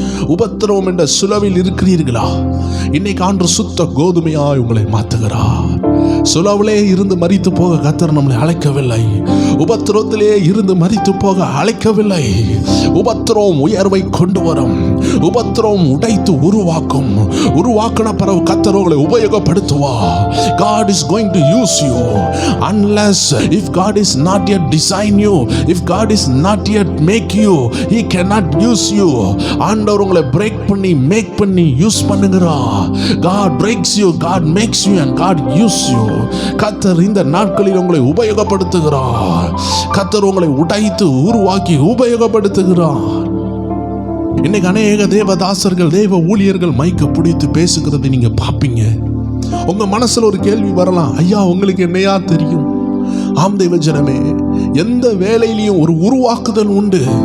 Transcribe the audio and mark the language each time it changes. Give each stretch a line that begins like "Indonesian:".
Tamil: உபத்திரவம் என்ற சுலவில் இருக்கிறீர்களா? இன்னைக்கு ஆண்டு சுத்த கோதுமையாய் உங்களை மாற்றுகிறார். சுலவிலே இருந்து மரித்து போக கர்த்தர் நம்மளை அழைக்கவில்லை. உபத்திரத்திலே இருந்து மரித்து போக அழைக்கவில்லை. உபத்திரம் உயர்வை கொண்டு வரும். உபத்திரம் உடைத்து உருவாக்கும். உருவாக்கின பிறகு கர்த்தர் உங்களை உபயோகப்படுத்துவார்.
English: God is going to use you unless if God is not yet design you, if God is not yet make you, he cannot use you.
Tamil: ஆண்டவர் உங்களை பிரேக் பண்ணி மேக் பண்ணி யூஸ் பண்ணுகிறார்.
English: God breaks you, God makes you and God use you.
Tamil: கர்த்தர் இந்த நாட்களில் உங்களை உபயோகப்படுத்துகிறார். கர்த்தர் உங்களை உடைத்து உருவாக்கி உபயோகப்படுத்துகிறார். இன்னைக்கு அநேக தேவதாசர்கள் தேவ ஊழியர்கள் மைக்க பிடித்து பேசுகிறதை நீங்க பாப்பீங்க. உங்க மனசுல ஒரு கேள்வி வரலாம், ஐயா உங்களுக்கு என்னையா தெரியும்? ஆம் தெய்வ ஜனமே, எந்த வேலையிலையும் ஒரு உருவாக்குதல் உண்டு.